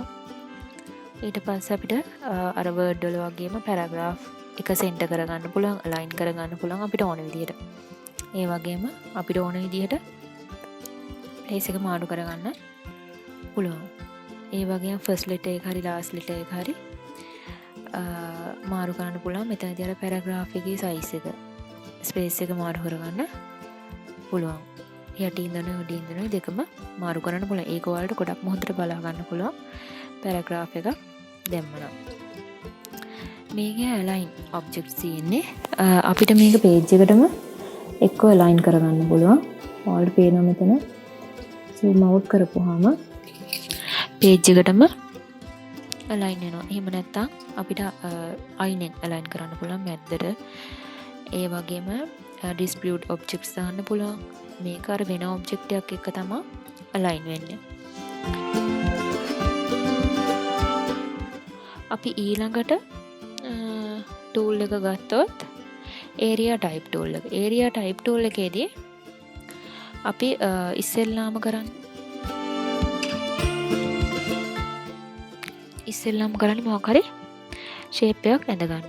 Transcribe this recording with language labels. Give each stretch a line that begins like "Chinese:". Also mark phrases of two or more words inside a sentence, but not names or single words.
Sinhala: ඊට පස්සේ අපිට අර word වල වගේම paragraph එක center කරගන්න පුළුවන්, align කරගන්න පුළුවන් අපිට ඕන විදිහට. ඒ වගේම අපිට ඕන විදිහට place එක මාරු කරගන්න පුළුවන්. ඒ වගේම first letter එක හරි last letter එක හරි මාරු කරන්න පුළුවන්. මෙතනදී අර paragraph එකේ size එක space එක මාරු කරගන්න පුළුවන්. යටින් ඉඳන් උඩින් ඉඳන් දෙකම මාරු කරන්න පුළුවන්. ඒක ඔයාලට ගොඩක් මොහොතට බලා ගන්න පුළුවන්. paragraph එක දැම්මනම්. මේකේ
English: align objects
Sinhala: තියෙන්නේ. අපිට මේක page එකටම එක්ක align කරගන්න පුළුවන්. ඔයාලට පේනවා මෙතන
English: zoom out
Sinhala: කරපුවාම page එකටම align වෙනවා. එහෙම නැත්නම් අපිට අයිනෙන් align කරන්න පුළුවන් මැද්දට. ඒ වගේම
English: dispute objects
Sinhala: දාන්න පුළුවන්. මේක අර වෙන object එකක් එක්ක තමයි align වෙන්නේ. අපි ඊළඟට tool එක ගත්තොත්
English: area type tool
Sinhala: එක.
English: area type tool
Sinhala: එකේදී අපි ඉස්සෙල්ලාම කරන්නේ මොකක් හරි shape එකක් ඇඳ ගන්න.